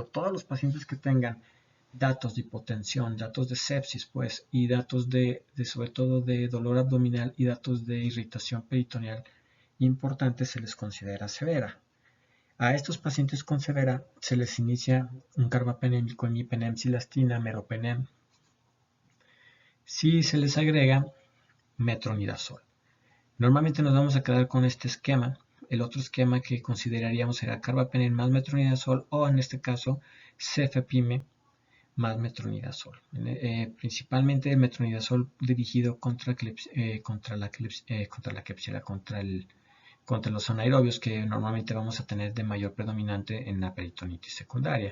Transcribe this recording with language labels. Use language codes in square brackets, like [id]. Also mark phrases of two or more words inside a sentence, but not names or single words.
[es] Todos los pacientes que tengan datos de hipotensión, datos de sepsis, pues, y datos sobre todo de dolor abdominal y datos de irritación peritoneal importantes se les considera severa. A estos pacientes con severa se les inicia un carbapenémico, imipenem, cilastina, meropenem. Si se les agrega metronidazol. Normalmente nos vamos a quedar con este esquema. El otro esquema que consideraríamos será carbapenem más metronidazol, o en este caso cefepime más metronidazol. Principalmente el metronidazol dirigido contra los anaerobios, que normalmente vamos a tener de mayor predominante en la peritonitis secundaria.